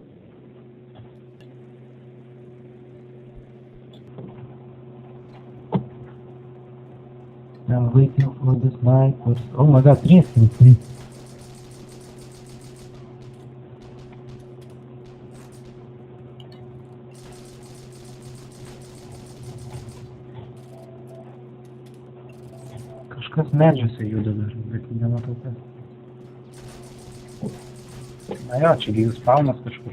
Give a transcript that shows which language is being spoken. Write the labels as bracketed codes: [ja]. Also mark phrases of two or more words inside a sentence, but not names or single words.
[en] I'm waiting for the snipers. Oh my god, recently. [lt] Kažkas medžiuose juda dar, bet nematau kas. Na jo, čia gi spaunas kažkur.